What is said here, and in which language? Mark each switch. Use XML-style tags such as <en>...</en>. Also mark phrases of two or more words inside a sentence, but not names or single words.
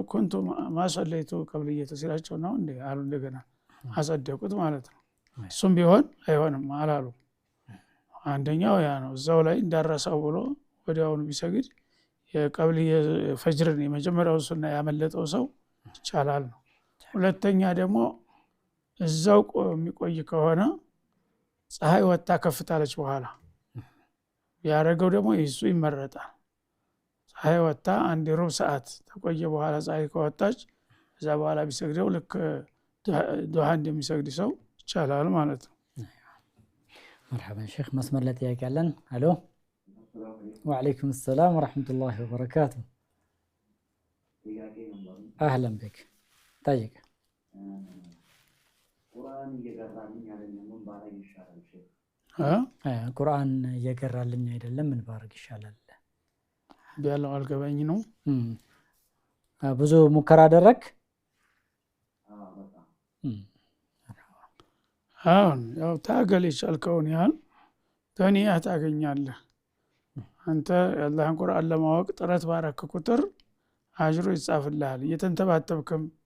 <ar>كنت ما صليت قبلية</ar> <am>ሲላቸው ነው እንዴ አሉ። እንደገና አጸደቁት ማለት ነው። እሱም ቢሆን አይሆንም አላሉ። አንደኛው ያ ነው። እዛው ላይ እንዳረሳው ብሎ ወዲያውኑ ቢሰግድ የቀብልየ ፈጅርን የመጀመሪያው ሱና ያመለጠው ሰው ይቻላል ነው። ሁለተኛ ደግሞ እዛው የሚቆይ ከሆነ ፀሐይ ወጣ ከፍታለች በኋላ ያረጋው ደግሞ እሱ ይመረጣል። ፀሐይ ወጣ አንድ ሩብ ሰዓት ተቆየ በኋላ ፀሐይ ከወጣች እዛ በኋላ ቢሰግደው ልክ ዱሃ እንደሚሰግድ ሰው ይቻላል ማለት ነው።</am> <ar>مرحبا شيخ مسمر لا</ar> <am>ጥያቄ አለን። አሎ</am> <ar>وعليكم السلام ورحمة الله وبركاته። اهلا بك طيب</ar> <am>ቁርአን እየቀራልኝ አይደለም ምን ባረግ ይሻላል ሼክ? ቁርአን እየቀራልኝ አይደለም ምን ባረግ ይሻላል ቢያለው አልገባኝ ነው። ብዙ ሙከራ አደረክ? አሁን ያው ታገል የቻልከውን ያህል ተኒያ ታገኛለህ። አንተ የአላህን ቁርአን ለማወቅ ጥረት ባረክ ቁጥር አጅሩ ይጻፍልሃል። እየተንተባተብክም</am>